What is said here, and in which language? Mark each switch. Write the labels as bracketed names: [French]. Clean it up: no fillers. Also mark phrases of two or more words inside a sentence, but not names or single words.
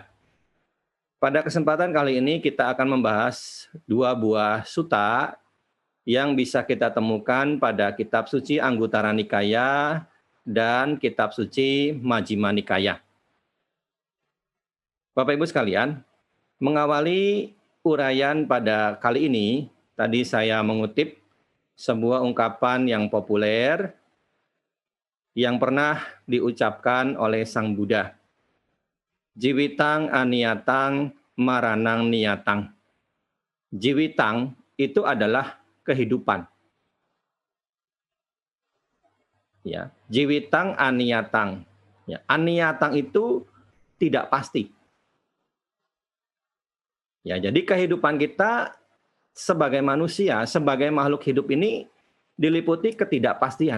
[Indonesian] Pada kesempatan kali ini kita akan membahas dua buah sutta yang bisa kita temukan pada kitab suci Anguttara Nikaya dan kitab suci Majjhima Nikaya. Bapak Ibu sekalian, mengawali uraian pada kali ini, tadi saya mengutip sebuah ungkapan yang populer yang pernah diucapkan oleh Sang Buddha. [Pali] Jiwitang aniyatang maranang niyatang. [Indonesian] Jiwitang itu adalah kehidupan. Ya, [Pali] jiwitang aniyatang. [Indonesian] Ya, aniyatang itu tidak pasti. Ya, jadi kehidupan kita sebagai manusia, sebagai makhluk hidup ini diliputi ketidakpastian.